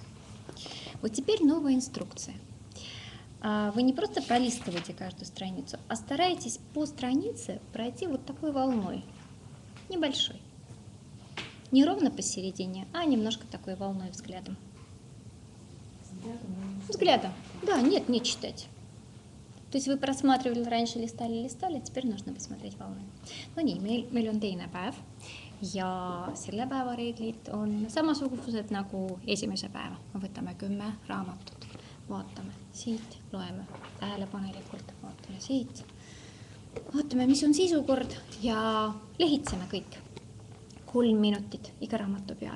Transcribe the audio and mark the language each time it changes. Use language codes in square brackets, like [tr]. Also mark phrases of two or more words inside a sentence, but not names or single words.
[ru] Вот теперь новая инструкция. Вы не просто пролистываете каждую страницу, а стараетесь по странице пройти вот такой волной, небольшой. Не ровно посередине, а немножко такой волной взглядом. Взглядом. Да, нет, не читать. То есть вы просматривали раньше, листали, теперь нужно посмотреть волны. [et] No nii, meil on teine päev ja selle päeva reeglid on samasugused nagu esimese päeva. Me võtame 10 raamatut, vaatame siit, loeme tähelepanelikult, vaatame siit, vaatame, mis on sisukord ja lehitseme kõik 3 minutit iga raamatu peale.